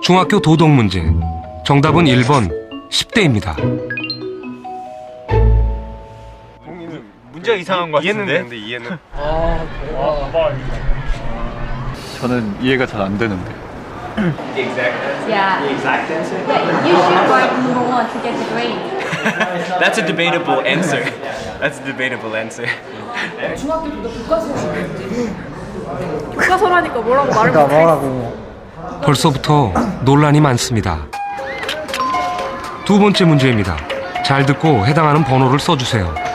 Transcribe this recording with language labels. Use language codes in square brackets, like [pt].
[ko] 중학교 도덕 문제. 정답은 1번 10대입니다. 문제가 이상한 것 같은데? 이해는 저는 이해가 잘 안 되는데. [en] The exact answer? Yeah, you should write number one to get the grade. That's a debatable answer. That's a debatable answer. [ko] 중학교 때도 교과서였지. 교과서라니까 뭐라고 말을 못해. 벌써부터 논란이 많습니다. 두 번째 문제입니다. 잘 듣고 해당하는 번호를 써주세요.